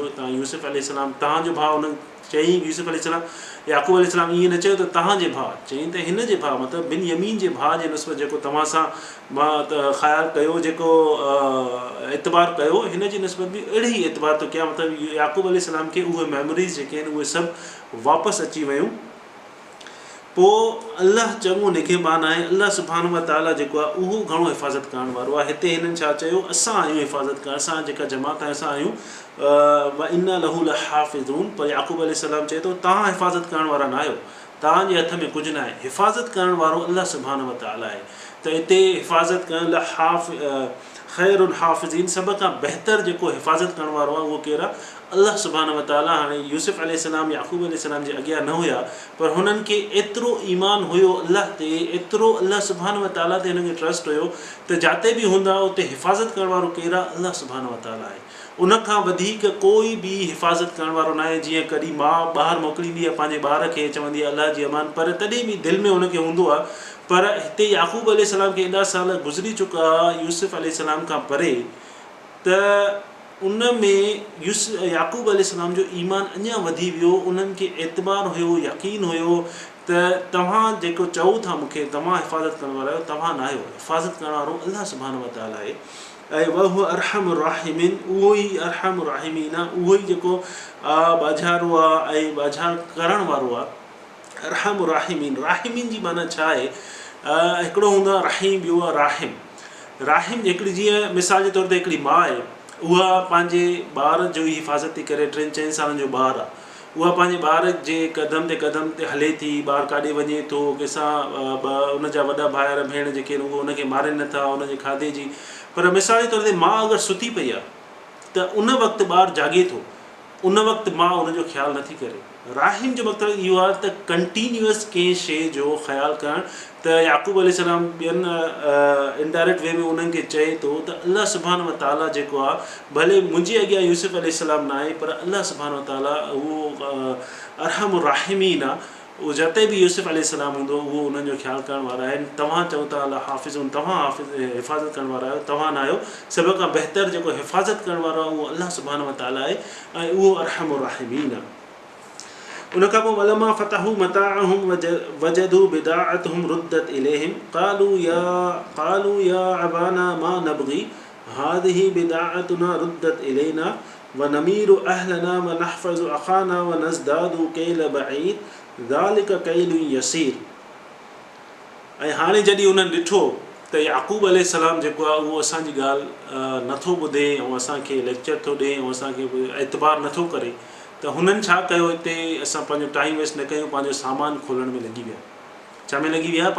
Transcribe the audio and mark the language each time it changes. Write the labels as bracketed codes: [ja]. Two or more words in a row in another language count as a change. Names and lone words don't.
[sd] तव्हां यूसुफ अलैहिस्सलाम तव्हांजो भाउ, उन्हनि चयईं यूसुफ अलैहिस्सलाम, याक़ूब अलैहिस्सलाम ईअं न चयो त तव्हांजे भाउ, चयईं त हिन जे भाउ, मतिलबु बिन्यामीन जे भाउ जे निस्बत जेको तव्हां सां मां त ख़्यालु कयो, जेको एतबार कयो, हिन जी निस्बत बि अहिड़ी ई एतबार थो कयां। मतिलबु याक़ूब अलैहिस्सलाम खे उहे मेमोरीज़ जेके आहिनि उहे सभु वापसि अची वियूं। पोइ अलाह चङो निगहबान आहे। अलाह [ar] سبحانه وتعالى [sd] जेको आहे उहो घणो हिफ़ाज़त करण वारो आहे। हिते हिननि छा चयो, असां आहियूं हिफ़ाज़त करणु, असां जेका जमात आहे असां आहियूं [ar] وإنا له لحافظون. [sd] पर याक़ूब अलैहिस्सलाम चए थो तव्हां हिफ़ाज़त करण वारा न आहियो, तव्हांजे हथ में कुझु न आहे, हिफ़ाज़त करण वारो अलाह [ar] سبحانه وتعالى [sd] आहे। त हिते हिफ़ाज़त करण लाइ [ar] خير الحافظين [sd] सभ खां बहितर जेको हिफ़ाज़त करण वारो आहे उहो केरु आहे? [ar] الله سبحانه وتعالى. [sd] हाणे यूसुफ़ अलैहिस्सलाम याक़ूब अलैहिस्सलाम जे अॻियां न हुया, पर हुननि खे एतिरो ईमान हुयो अल्लाह ते, एतिरो अल्लाह [ar] سبحانه وتعالى [sd] ते हिनखे ट्रस्ट हुयो त जिते बि हूंदा उते हिफ़ाज़त करण वारो केरु आहे? [ar] الله سبحانه وتعالى आहे। [sd] उनखां वधीक कोई बि हिफ़ाज़त करण वारो न आहे। जीअं कॾहिं माउ ॿाहिरि मोकिलींदी आहे पंहिंजे ॿार खे, चवंदी आहे अल्लाह जी अमान, पर तॾहिं बि दिलि में हुनखे हूंदो आहे। पर हिते याक़ूब अलैहिस्सलाम खे एॾा साल गुज़री चुका यूसुफ़ अलैहिस्सलाम खां परे, त उन में याक़ूब अलैहिस्सलाम जो ईमान अञा वधी वियो। उन्हनि खे एतबार हुयो, यकीन हुयो त तव्हां जेको चओ था मूंखे तव्हां हिफ़ाज़त करण वारा आहियो, तव्हां न आहियो, हिफ़ाज़त करण वारो अल्लाह [ar] سبحانه وتعالى [sd] आहे। ऐं [ar] وهو أرحم الراحمين, [sd] उहो ई [ar] أرحم الراحمين [sd] आहे, उहो ई जेको बाज़ारो आहे ऐं बाज़ार करण वारो आहे। [ar] أرحم الراحمين, [sd] राहिमीन जी माना छा आहे? हिकिड़ो हूंदो आहे रहीम, ॿियो आहे राहिम। राहिम हिकिड़ी, जीअं मिसाल जे तौर ते हिकिड़ी माउ आहे, उहा पंहिंजे ॿार जो ई हिफ़ाज़त थी करे। 3-4 सालनि जो ॿारु आहे, उहा पंहिंजे ॿार जे क़दम ते हले थी। ॿारु काॾे वञे थो, कंहिंसां उनजा वॾा भाउर भेण जेके आहिनि उहे उनखे मारनि नथा उनजे खाधे जी। पर मिसाल जे तौर ते माउ अगरि सुती पई आहे त उन वक़्तु ॿारु जाॻे थो, उन वक़्तु माउ उनजो ख़्यालु नथी करे। राहिम जो मतिलबु इहो आहे त कंटिन्यूअस कंहिं शइ जो ख़्यालु करणु। त याक़ूब अलैहिस्सलाम ॿियनि [en] indirect way [sd] में उन्हनि खे चए थो त अल्लाह [ar] سبحانه وتعالى [sd] जेको आहे, भले मुंहिंजे अॻियां यूसुफ़ अलैहिस्सलाम न आहे, पर अल्लाह [ar] سبحانه وتعالى [sd] उहो [ar] أرحم الراحمين [sd] आहे। उहो जिते बि यूसुफ़ अलैहिस्सलाम हूंदो उहो उन्हनि जो ख़्यालु करण वारा आहिनि। तव्हां चओ था [ar] الله حافظ, [sd] तव्हां हिफ़ाज़त करण वारा आहियो, तव्हां न आहियो। सभ खां बहितर जेको हिफ़ाज़त करण वारो आहे उहो अल्लाह [ar] سبحانه وتعالى [sd] आहे ऐं उहो [ar] أرحم الراحمين [sd] आहे। [ar] اُنکان پوءِ ولما فتحوا متاعهم وجدوا بضاعتهم ردت إليهم قالوا يا أبانا ما نبغي هذه بضاعتنا ردت إلينا ونمير أهلنا ونحفظ أخانا ونزداد كيل بعير ذلك كيل يسير. [sd] ऐं हाणे जॾहिं उन्हनि ॾिठो त याक़ूब अलैहिस्सलाम जेको आहे उहो असांजी ॻाल्हि नथो ॿुधे ऐं असांखे लेक्चर थो ॾिए ऐं असांखे एतबार नथो करे, त हुननि छा कयो? हिते असां पंहिंजो [en] time waste [sd] न कयूं, पंहिंजो सामान खोलण में लॻी विया। छा में लॻी विया?